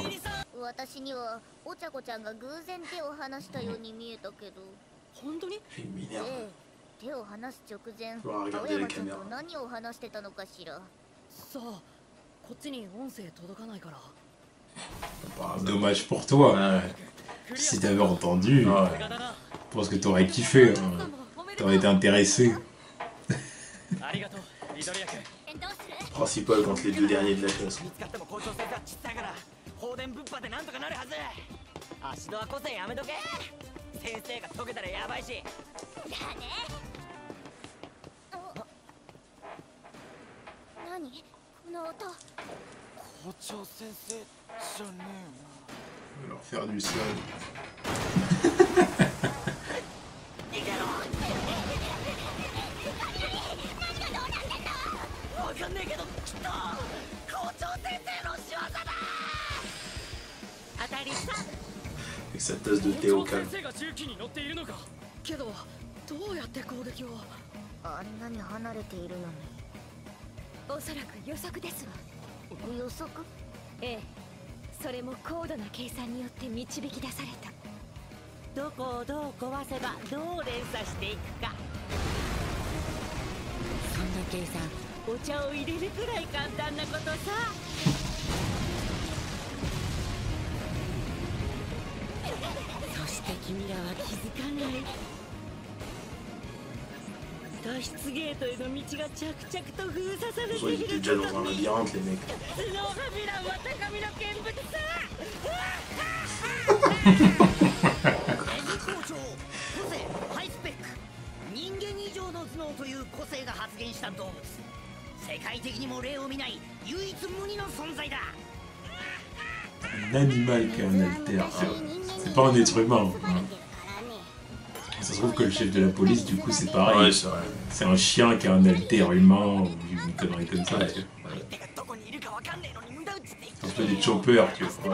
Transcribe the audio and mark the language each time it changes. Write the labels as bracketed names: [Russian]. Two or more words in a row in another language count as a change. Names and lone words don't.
[Japanese] 私にはお茶子ちゃんが偶然手を離したように見えたけど。本当に？ええ、手を離す直前、青山ちゃんと何を話してたのかしら。さあ、こっちに音声届かないから。 [French] Dommage pour toi. Si t'avais entendu, je pense que t'aurais kiffé. T'aurais été intéressé. Principal contre les deux derniers de la classe. [Japanese] 放電ぶっぱでなんとかなるはず。足の個性やめとけ。先生が解けたらやばいし。だね。何？この音。校長先生じゃね [French] On va leur faire du sol. [Japanese] えよ。逃げろ。わかんねえけど、きっと校長先生の仕業だ。 [French] Avec sa tasse de thé au calme. [Japanese] けどどうやって攻撃を？あんなに離れているのに。おそらく予測ですわ。予測？ええ、それも高度な計算によって導き出された。どこをどう壊せばどう連鎖していくか。そんな計算、お茶を入れるくらい簡単なことさ。そして君らは気づかない。脱出ゲートへの道が着々と封鎖されている。 [French] Ils étaient déjà dans un labyrinthe, les mecs. [Japanese] スノーハビランは高みの見物さ。校長、個性ハイスペック。人間以上の頭脳という個性が発現した動物。世界的にも例を見ない唯一無二の存在だ。 [French] Un animal qui a un alter. C'est pas un être humain. Ça se trouve que le chef de la police, du coup, c'est pareil. Ouais, c'est vrai. C'est un chien qui a un alter humain ou une connerie comme ça. C'est un peu des choppers, tu vois.